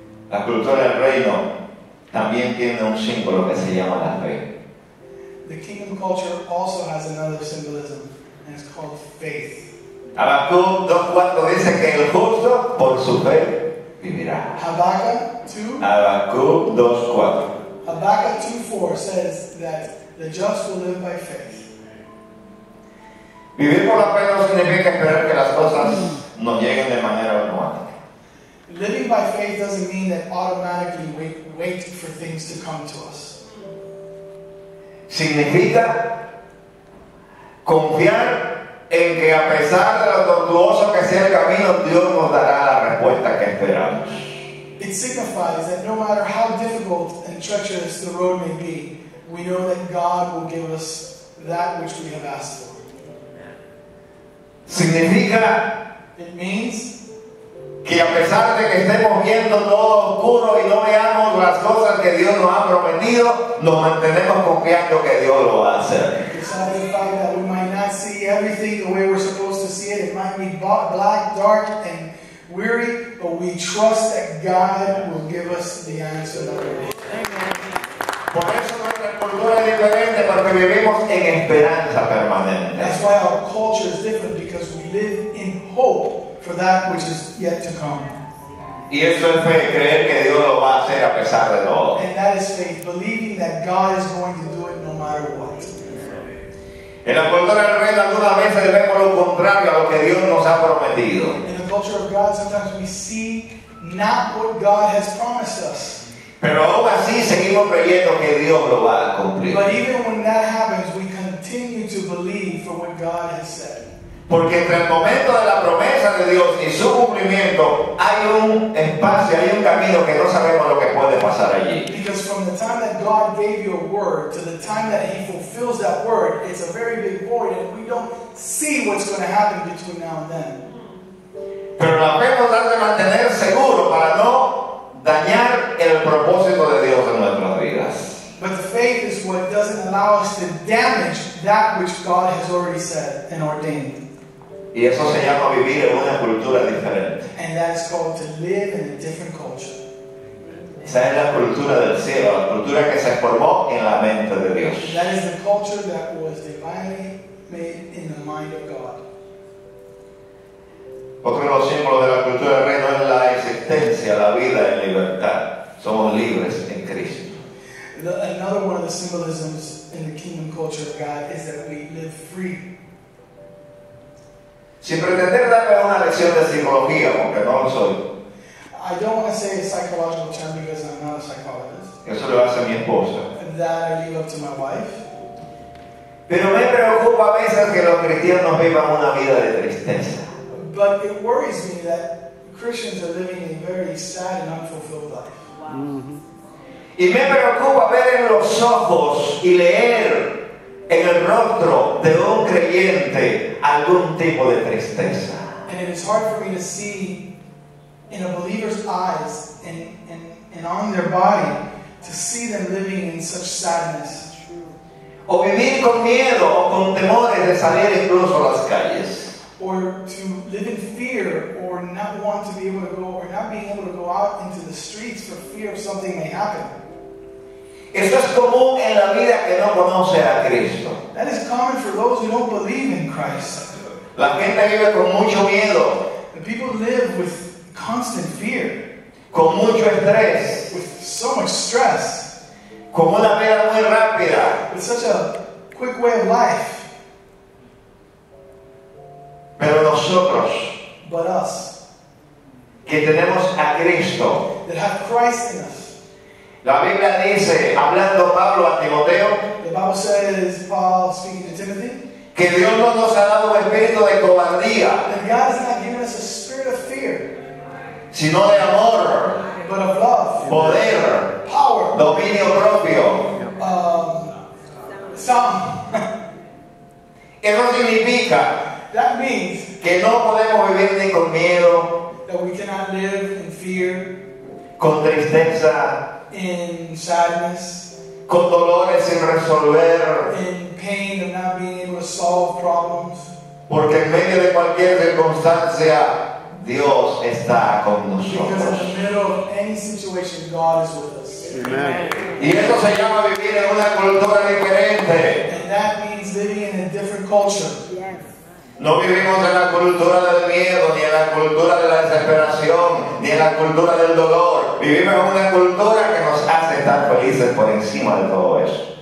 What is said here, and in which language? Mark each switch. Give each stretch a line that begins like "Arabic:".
Spanish: La cultura del reino también tiene un símbolo que se llama la fe.
English: The kingdom culture also has another symbolism, and it's called faith.
Spanish: Habacuc 2:4 dice que el justo por su fe vivirá.
English: Habakkuk 2.
Spanish: Habacuc 2:4.
English: Habakkuk 2:4 says that the just will live by faith.
Spanish: Vivir por la fe no significa esperar que las cosas nos lleguen de manera automática.
English: Living by faith doesn't mean that automatically wait for things to come to us.
Spanish: Significa confiar en que a pesar de lo tortuoso que sea el camino, Dios nos dará la respuesta que esperamos.
English: It signifies that no matter how difficult and treacherous the road may be, we know that God will give us that which we have asked for.
Spanish: Significa
English: It means
Spanish: que a pesar de que estemos viendo todo oscuro y no veamos las cosas que Dios nos ha prometido, nos mantenemos confiando que Dios lo va a hacer.
English: besides the fact that we might not see everything the way we're supposed to see it, it might be black, dark, and weary, but we trust that God will give us the answer that we need.
Spanish: Por eso nuestra cultura es diferente, porque vivimos en esperanza permanente.
English: That's why our culture is different, because we live in hope for that which is yet to come.
Spanish: Y eso es fe, creer que Dios lo va a hacer a pesar de todo.
English: And that is faith, believing that God is going to do it no matter what.
Spanish: En la cultura del reino algunas veces vemos lo contrario a lo que Dios nos ha prometido.
English: In the culture of God, sometimes we see not what God has promised us.
Spanish: Pero aún así seguimos creyendo que Dios lo va a cumplir.
English: But even when that happens, we continue to believe for what God has said.
Spanish: Porque entre el momento de la promesa de Dios y su cumplimiento hay un espacio, hay un camino que no sabemos lo que puede pasar allí.
English: Because from the time that God gave you a word to the time that He fulfills that word, it's a very big void, and we don't see what's going to happen between now and then.
Spanish: Pero la fe nos hace mantener seguro para no dañar el propósito de Dios en nuestras vidas.
English: But the faith is what doesn't allow us to damage that which God has already said and ordained.
Spanish: Y eso se llama vivir en una cultura diferente.
English: And that is called to live in a different culture.
Spanish: Esa es la cultura del cielo, la cultura que se formó en la mente de Dios.
English: That is the culture that was divinely made in the mind of God.
Spanish: Otro de los símbolos de la cultura del reino es la existencia, la vida en libertad. Somos libres en Cristo.
English: Another one of the symbolisms in the kingdom culture of God is that we live free.
Spanish: Sin pretender darme una lección de psicología, porque no lo soy.
English: I don't want to say a psychological term because I'm not a psychologist.
Spanish: Eso lo hace mi esposa.
English: That I leave up to my wife.
Spanish: Pero me preocupa a veces que los cristianos vivan una vida de tristeza.
English: But it worries me that Christians are living a very sad and unfulfilled life.
Spanish: Y me preocupa ver en los ojos y leer en el rostro de un creyente algún tipo de tristeza.
English: And it is hard for me to see in a believer's eyes and on their body to see them living in such sadness.
Spanish: O vivir con miedo o con temores de salir incluso a las calles.
English: Or to live in fear, or not want to be able to go, or not being able to go out into the streets for fear of something may happen.
Spanish: Eso es común en la vida que no conoce a Cristo.
English: That is common for those who don't believe in Christ.
Spanish: La gente vive con mucho miedo,
English: The people live with constant fear,
Spanish: con mucho estrés,
English: with so much stress,
Spanish: con una vida muy rápida.
English: with such a quick way of life.
Spanish: Pero nosotros,
English: But us,
Spanish: que tenemos a Cristo,
English: that have Christ in us.
Spanish: la Biblia dice, hablando Pablo a Timoteo,
English: The Bible says, Paul speaking to Timothy,
Spanish: que Dios no nos ha dado un espíritu de cobardía,
English: that God has not given us a spirit of fear,
Spanish: sino de amor,
English: but of love,
Spanish: poder,
English: power,
Spanish: dominio propio.
English: sound.
Spanish: Eso significa
English: That means
Spanish: que no podemos vivir ni con miedo,
English: that we cannot live in fear,
Spanish: con tristeza,
English: in sadness,
Spanish: con dolores sin resolver,
English: in pain of not being able to solve problems.
Spanish: porque en medio de cualquier circunstancia Dios está con
English: Because in
Spanish: nosotros.
English: the middle of any situation, God is with us. Amen.
Spanish: Y eso se llama vivir en una cultura diferente.
English: And that means living in a different culture.
Spanish: No vivimos en la cultura del miedo, ni en la cultura de la desesperación, ni en la cultura del dolor. Vivimos en una cultura que nos hace estar felices por encima de todo eso.